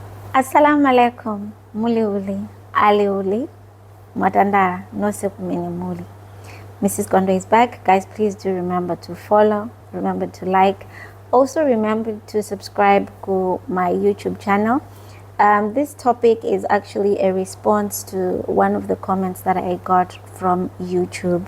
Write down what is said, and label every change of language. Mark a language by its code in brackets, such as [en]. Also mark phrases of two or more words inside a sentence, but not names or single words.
[ar] السلام عليكم, [bem] muli uli, ali uli, matandara, no sekumini muli. [en] Mrs. Gondo is back. Guys, please do remember to follow, remember to like. Also remember to subscribe to my YouTube channel. This topic is actually a response to one of the comments that I got from YouTube.